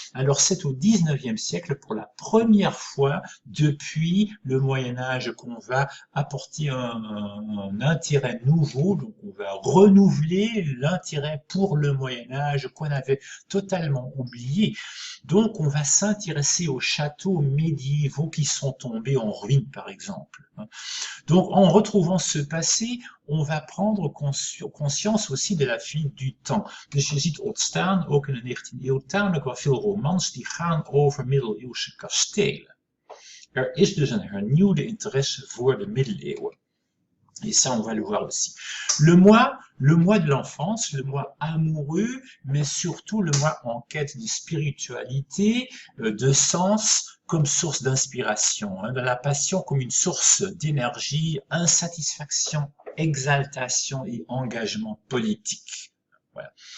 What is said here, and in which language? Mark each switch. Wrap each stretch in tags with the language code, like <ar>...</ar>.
<fr>Alors c'est au 19e siècle, pour la première fois depuis le Moyen-Âge, qu'on va apporter un intérêt nouveau, donc on va renouveler l'intérêt pour le Moyen-Âge qu'on avait totalement oublié. Donc on va s'intéresser aux châteaux médiévaux qui sont tombés en ruine, par exemple. Donc en retrouvant ce passé, on va prendre conscience aussi de la fuite du temps.</fr> <nl>Dus je ziet ontstaan, ook in de 19e eeuw, tamelijk wel veel romans die gaan over middeleeuwse kastelen. Is dus een hernieuwde interesse voor de middeleeuwen.</nl> <fr>Et ça, on va le voir aussi. Le mois de l'enfance, le mois amoureux, mais surtout le mois en quête de spiritualité, de sens, comme source d'inspiration, de la passion comme une source d'énergie, insatisfaction, exaltation et engagement politique. Voilà.</fr>